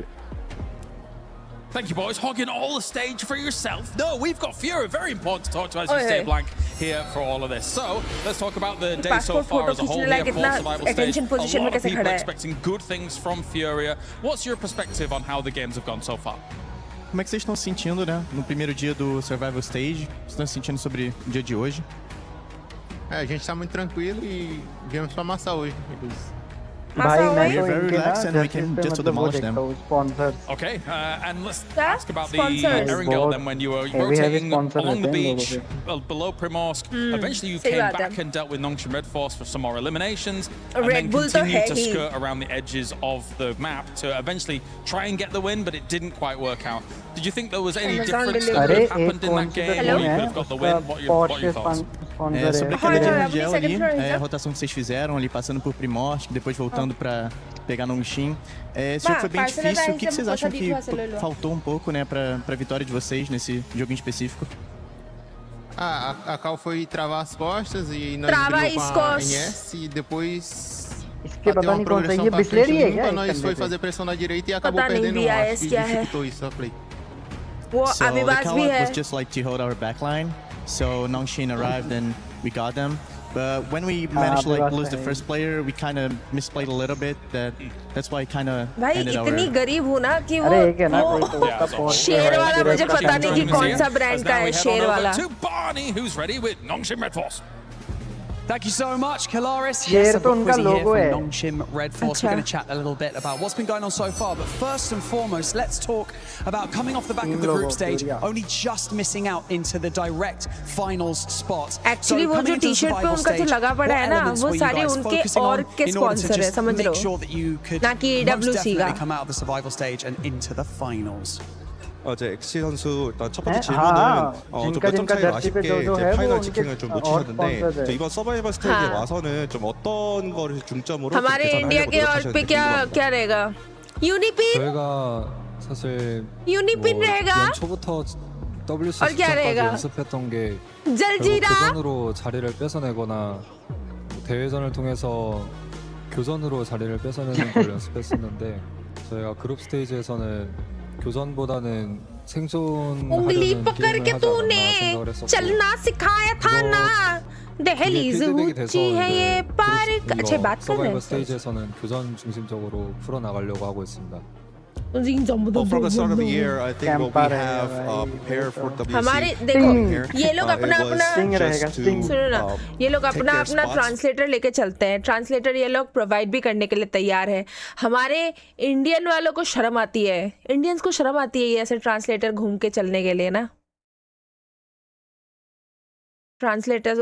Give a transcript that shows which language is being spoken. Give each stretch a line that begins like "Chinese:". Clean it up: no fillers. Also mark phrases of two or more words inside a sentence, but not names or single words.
English: Thank you, boys. Hogging all the stage for yourself. No, we've got Fury. Very important to talk to as you stay blank here for all of this. So let's talk about the day so far as a whole here for survival stage. A lot of people expecting good things from Furia. What's your perspective on how the games have gone so far?
Portuguese: Como é que vocês estão se sentindo, né? No primeiro dia do Survival Stage. Vocês estão se sentindo sobre o dia de hoje? A gente está muito tranquilo e viemos para amassar hoje.
English: We're very relaxed and we can just demolish them. Okay, and let's ask about the Erangel then. When you were rotating along the beach below Primorsk, eventually you came back and dealt with Nongshim Red Force for some more eliminations, and then continued to skirt around the edges of the map to eventually try and get the win, but it didn't quite work out. Did you think there was any difference that could have happened in that game, or you could have got the win? What are your thoughts?
Portuguese: Sobre aquele Erangel ali, a rotação que vocês fizeram ali, passando por Primorsk, depois voltando para pegar Nongshim. Esse jogo foi bem difícil. O que vocês acham que faltou um pouco, né, para a vitória de vocês nesse jogo em específico? A Cal foi travar as costas e nós brigamos com a NS e depois bateu uma progressão pra frente limpa, nós foi fazer pressão na direita e acabou perdendo um. Acho que dificultou isso a play.
English: So the call-up was just like to hold our backline. So Nongshim arrived and we got them. But when we managed to like lose the first player, we kind of misplayed a little bit. That's why kind of ended our...
Hindi: इतनी गरीब हूँ ना कि वो शेर वाला मुझे पता नहीं कि कौन सा ब्रांड का है शेर वाला.
English: To Barney, who's ready with Nongshim Red Force. Thank you so much, Kalaris. Yes, I've got Quizzy here from Nongshim Red Force. We're going to chat a little bit about what's been going on so far. But first and foremost, let's talk about coming off the back of the group stage, only just missing out into the direct finals spot. Actually,
Hindi: वो जो टी-शर्ट पे उनका जो लगा पड़ा है ना, वो सारे उनके और के स्पॉन्सर है, समझ लो. ना कि EWC का.
English: Come out of the survival stage and into the finals.
Korean: 어제 엑시 선수 일단 첫 번째 질문은 좀 몇 점 차이로 아쉽게 이제 파이널 직행을 좀 놓치셨는데 이번 서바이벌 스테이지에 와서는 좀 어떤 거를 중점으로
Hindi: हमारे इंडिया के और पे क्या रहेगा? यूनिपिन?
Korean: 저희가 사실
Hindi: यूनिपिन रहेगा?
Korean: 초부터 WC 시작까지 연습했던 게 교전으로 자리를 뺏어내거나 대회전을 통해서 교전으로 자리를 뺏어내는 걸 연습했었는데 저희가 그룹 스테이지에서는 교전보다는 생존하려는 게임을 하지 않았나 생각을 했었고
Hindi: चलना सिखाया था ना दहलीज ऊंची है ये पार अच्छे बात कर रहे हैं
Korean: 스테이지에서는 교전 중심적으로 풀어나가려고 하고 있습니다.
English: From the start of the year, I think what we have prepared for WC.
Hindi: हमारे देखो ये लोग अपना सुनो ना ये लोग अपना ट्रांसलेटर लेके चलते हैं ट्रांसलेटर ये लोग प्रोवाइड भी करने के लिए तैयार है हमारे इंडियन वालों को शर्म आती है इंडियंस को शर्म आती है ये ऐसे ट्रांसलेटर घूम के चलने के लिए ना ट्रांसलेटर्स